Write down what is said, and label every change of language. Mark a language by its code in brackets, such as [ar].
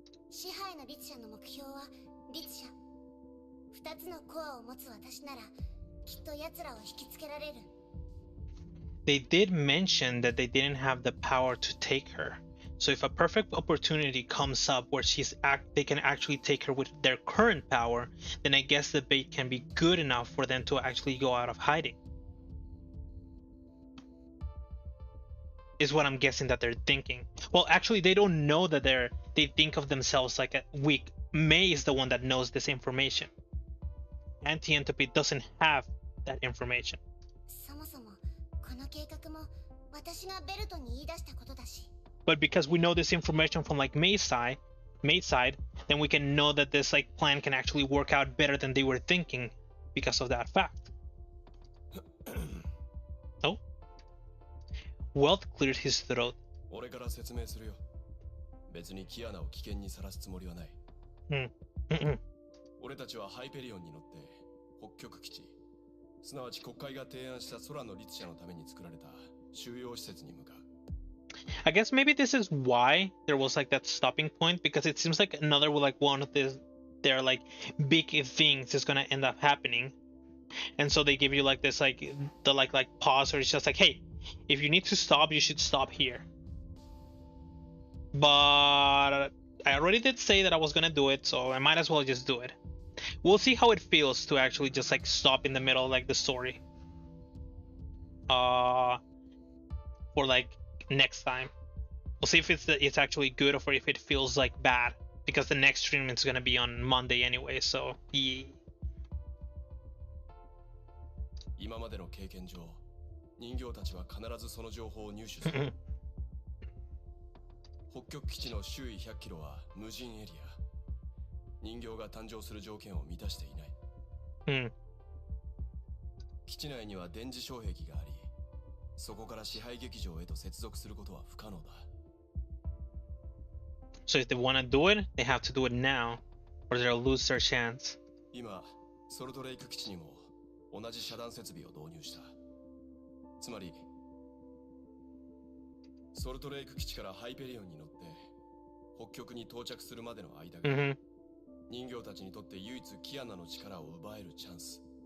[ja] 支配の律者の目標は律者。2つのコアを持つ私なら、きっと奴らを引きつけられる。 [en] They did mention that they didn't have the power to take her. So if a perfect opportunity comes up where they can actually take her with their current power, then I guess the bait can be good enough for them to actually go out of hiding. Is what I'm guessing that they're thinking. Well, actually, they don't know that they think of themselves like a weak. May is the one that knows this information. Anti-Entropy doesn't have that information. [ja] そもそもこの計画も私がベルトに言い出したことだし。 [en] But because we know this information from like May's side, then we can know that this like plan can actually work out better than they were thinking because of that fact. Oh? Welt cleared his throat. [ja] 俺から説明するよ。別にキアナを危険にさらすつもりはない。俺たちはハイペリオンに乗って北極基地、すなわち国会が提案した空の律者のために作られた収容施設に向かう。 [en] I guess maybe this is why there was like that stopping point, because it seems like another like one of their like big things is gonna end up happening, and so they give you like this like the like pause, or it's just like, hey, if you need to stop, you should stop here. But I already did say that I was gonna do it, so I might as well just do it. We'll see how it feels to actually just like stop in the middle like the story. For like next time. We'll see if it's actually good or if it feels like bad. Because the next stream is gonna be on Monday anyway, so yeah. [ja] 今までの経験上、人形たちは必ずその情報を入手する。北極基地の周囲100キロは無人エリア。人形が誕生する条件を満たしていない。基地内には電磁障壁があり、そこから支配劇場へと接続することは不可能だ。 [en] So if they want to do it, they have to do it now, or they'll lose their chance. [ja] 今、ソルトレイク基地にも同じ遮断設備を導入した。つまり、ソルトレイク基地からハイペリオンに乗って北極に到着するまでの間が、人形たちにとって唯一キアナの力を奪えるチャンス。